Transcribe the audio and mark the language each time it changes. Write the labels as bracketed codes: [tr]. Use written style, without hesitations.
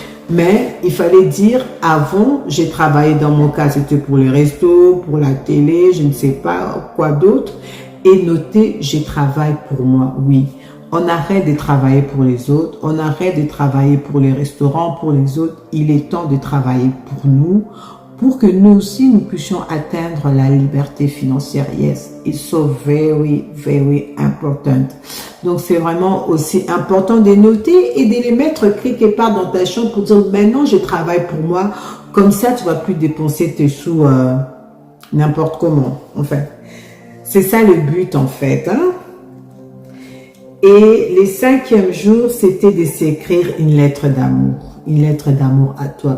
[fr] Mais il fallait dire avant, j'ai travaillé dans mon cas, c'était pour les restos, pour la télé, je ne sais pas quoi d'autre. Et noter, je travaille pour moi, oui. On arrête de travailler pour les autres, on arrête de travailler pour les restaurants, pour les autres. Il est temps de travailler pour nous, pour que nous aussi, nous puissions atteindre la liberté financière. [en] Yes, it's so very, very important. [fr] Donc, c'est vraiment aussi important de noter et de les mettre quelque part dans ta chambre pour dire, maintenant, je travaille pour moi. Comme ça, tu vas plus dépenser tes sous n'importe comment, en fait. C'est ça le but, en fait, hein. Et les 5e jours, c'était de s'écrire une lettre d'amour à toi.